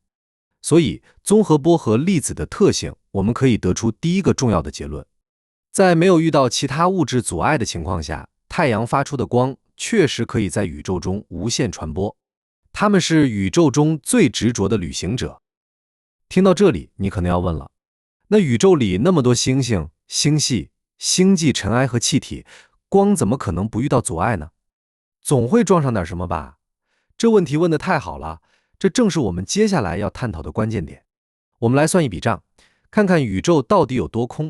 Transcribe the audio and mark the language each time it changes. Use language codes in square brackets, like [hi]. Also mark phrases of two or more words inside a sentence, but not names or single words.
[zh] 所以，綜合波和粒子的特性，我們可以得出第一個重要的結論：在沒有遇到其他物質阻礙的情況下，太陽發出的光確實可以在宇宙中無限傳播，它們是宇宙中最執着的旅行者。聽到這裡，你可能要問了，那宇宙裡那麼多星星、星系、星際塵埃和氣體，光怎麼可能不遇到阻礙呢？總會撞上點什麼吧？這問題問得太好了，這正是我們接下來要探討的關鍵點。我們來算一筆賬，看看宇宙到底有多空。